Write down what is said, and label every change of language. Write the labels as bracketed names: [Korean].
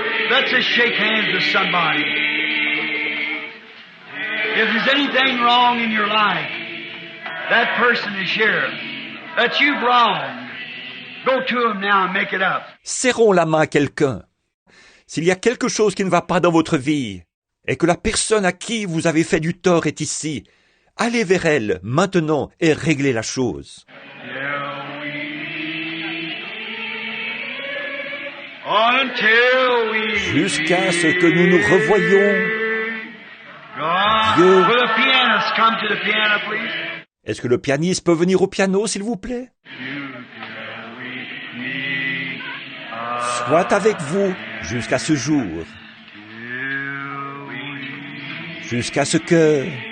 [English] let's just shake hands with somebody. If there's anything wrong in your life, that person is here, that you've wronged, go to him now and make it up. [French] Serrons la main à quelqu'un. S'il y a quelque chose qui ne va pas dans votre vie, et que la personne à qui vous avez fait du tort est ici, allez vers elle maintenant et réglez la chose. [English] Until we [French] Jusqu'à ce que nous nous revoyions. Dieu. [English] Will the pianist come to the piano, please? [French] Est-ce que le pianiste peut venir au piano, s'il vous plaît? Soit avec vous jusqu'à ce jour, jusqu'à ce que...